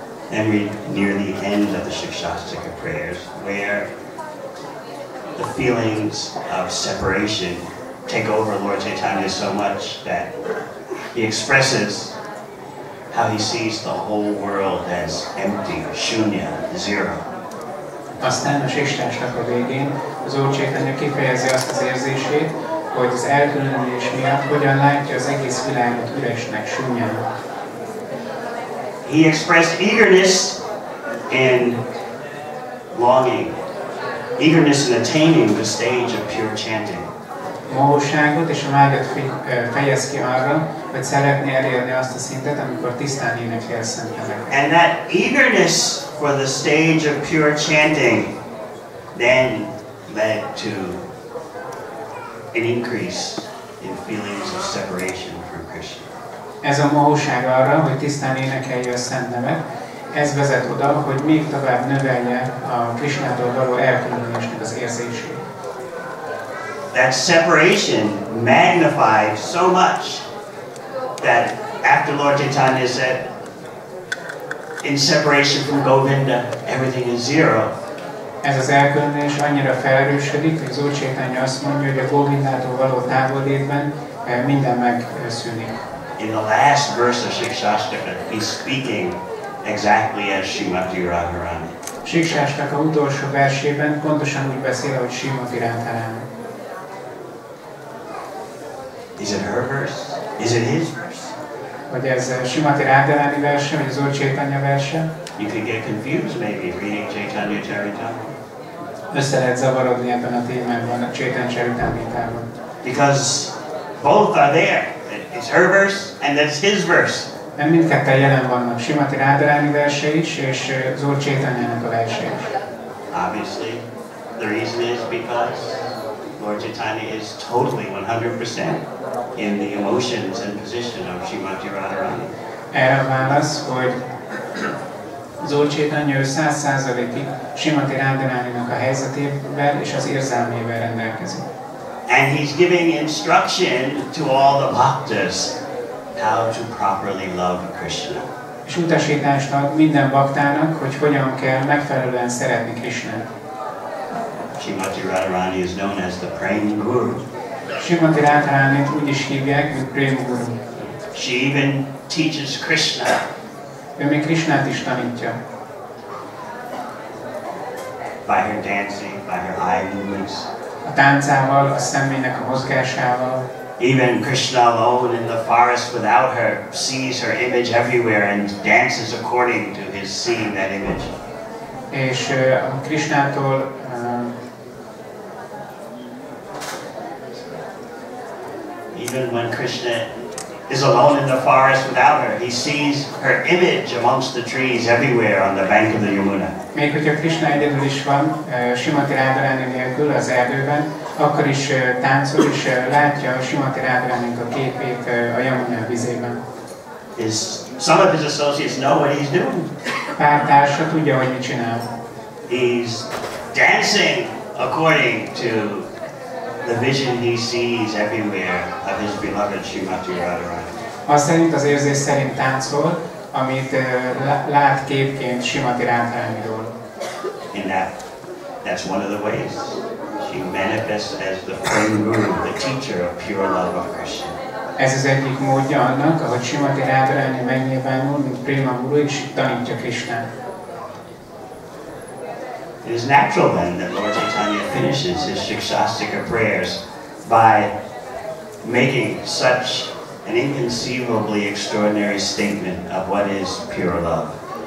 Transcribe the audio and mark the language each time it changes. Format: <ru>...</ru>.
<en>Then we near the end of the Shikshastika prayers, where the feelings of separation take over Lord Chaitanya so much that he expresses how he sees the whole world as empty, shunya, zero.</en> <hu>Aztán a Shiksástak végén az Úr Chaitanya kifejezi azt az érzését, hogy az elkülönülés miatt hogyan látja az egész világot üresnek, sunnyának.</hu> <en>He expressed eagerness in longing, eagerness in attaining the stage of pure chanting.</en> <hu>Mohóságot és a vágyat fejez ki arra, hogy szeretné elérni azt a szintet, amikor tisztán énekli a szent neveket.</hu> <en>And that eagerness for the stage of pure chanting then led to an increase in feelings of separation from Krishna.</en> <hu>Ez a mohóság arra, hogy tisztán énekelje a szent nevet, ez vezet oda, hogy még tovább növelje a Krisnától való elkülönülésnek az érzését.</hu> <en>That separation magnified so much that after Lord Chaitanya said, in separation from Govinda, everything is zero.</en> <hu>Ez az elkülönülés annyira felerősödik, hogy az Úr Chaitanya azt mondja, hogy a Govindától való távollétben minden megszűnik.</hu> <en>In the last verse of Shikshashtaka, he's speaking exactly as Srimati Radharani.</en> <hu>Shikshashtaka utolsó versében pontosan úgy beszél, ahogy Srimati Radharani.</hu> <en>Is it her verse? Is it his verse?</en> <hu>Hogy ez Srimati Radharani verse, vagy az Úr Chaitanya verse?</hu> <en>You could get confused maybe reading Chaitanya Charitamrita.</en> <hu>Össze lehet zavarodni ebben a témában, a Chaitanya Charitamritában.</hu> <en>Because both are there. It's her verse and that's his verse.</en> <hu>Mert mindketten jelen vannak, Srimati Radharani verse is, és az Úr Chaitanyának a verse is.</hu> <en>Obviously, the reason is because Lord Chaitanya is totally 100% in the emotions and position of Srimati Radharani.</en> <hu>Erre a válasz, hogy az Úr Chaitanya 100%-ig Srimati Radharaninak a helyzetében és az érzelmével rendelkezik.</hu> <en>And he's giving instruction to all the bhaktas how to properly love Krishna.</en> <hu>És utasítást ad minden baktának, hogy hogyan kell megfelelően szeretni Krishnát.</hu> <en>Srimati Radharani is known as the Prem Guru.</en> <hu>Srimati Radharanit úgy is hívják, mint Prem Guru.</hu> <en>She even teaches Krishna.</en> <hu>Ő még Krishnát is tanítja.</hu> <en>By her dancing, by her eye movements.</en> <hu>A táncával, a szemének a mozgásával.</hu> <en>Even Krishna alone in the forest without her sees her image everywhere and dances according to his seeing that image.</en> <hu>És a Krishnától</hu> <en>even when Krishna is alone in the forest without her, he sees her image amongst the trees everywhere on the bank of the Yamuna.</en> <hu>Még hogyha Krishna egyedül is van, Srimati Radharani nélkül az erdőben, akkor is táncol és látja Srimati Radharaninak a képét a Yamuna vizében.</hu> <en>Some of his associates know what he's doing.</en> <hu>Pár társa tudja, hogy mit csinál.</hu> <en>He's dancing according to the vision he sees everywhere of his beloved Srimati Radharani.</en> <hu>Az szerint, az érzés szerint táncol, amit lát képként Srimati Radharaniról.</hu> <en>In that's one of the ways she manifests as the Prem Guru, the teacher of pure love of Krishna.</en> <hu>Ez az egyik módja annak, ahogy Srimati Radharani megnyilvánul, mint Prema Guru, és tanítja Krishnát.</hu> <en>It is natural then that Lord Chaitanya finishes his Shikshastika prayers by making such an inconceivably extraordinary statement of what is pure love.</en>